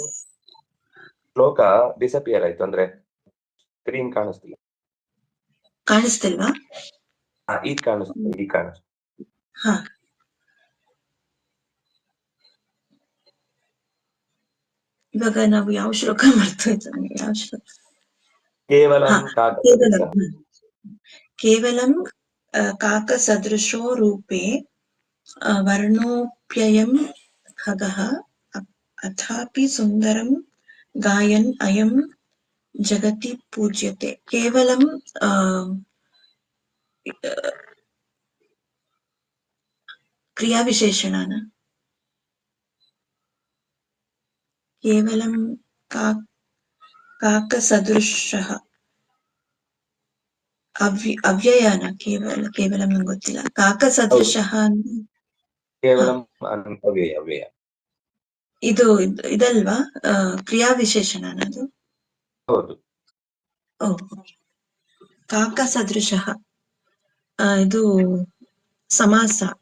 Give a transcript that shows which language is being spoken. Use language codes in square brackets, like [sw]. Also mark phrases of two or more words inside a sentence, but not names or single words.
[kn] ಶ್ಲೋಕ ಡಿಸಪಿಯರ್ ಆಯ್ತು, ಅಂದ್ರೆ ಸ್ಕ್ರೀನ್ ಕಾಣಿಸ್ತಿಲ್ಲ. ಕಾಣಿಸ್ತಿಲ್ವಾ? ಈಗ ಕಾಣಿಸ್ತಿದೆ. ಹಾ, ಇವಾಗ ನಾವು ಯಾವ ಶ್ಲೋಕ ಮಾಡ್ತಾ ಯಾವ ಶ್ಲೋಕ? ಕೇವಲಂ [sa] ಕೇವಲಂ ಕೇವಲಂ ಕಾಕ ಸದೃಶೋ ರೂಪೇ ವರ್ಣೋಪ್ಯಯಂ ಖಗಃ ಅಥಾಪಿ ಸುಂದರಂ ಗಾಯನ್ ಅಯಂ ಜಗತಿ ಪೂಜ್ಯತೆ. [kn] ಕೇವಲಂ ಕ್ರಿಯಾವಿಶೇಷಣನ? [sa] ಕೇವಲಂ ಕಾಕ ಸದೃಶಃ [kn] ಅವ್ಯಯನ? ಕೇವಲಂ ನಂಗೆ ಗೊತ್ತಿಲ್ಲ. [sa] ಕಾಕ ಸದೃಶಃ [kn] ಅಂದ್ರೆ ಕೇವಲಂ ಅವ್ಯಯ. ಇದು ಇದಲ್ವಾ ಕ್ರಿಯಾವಿಶೇಷಣನ ಅದು? ಹೌದು. [sa] ಕಾಕ ಸದೃಶಃ [kn] ಇದು ಸಮಾಸ.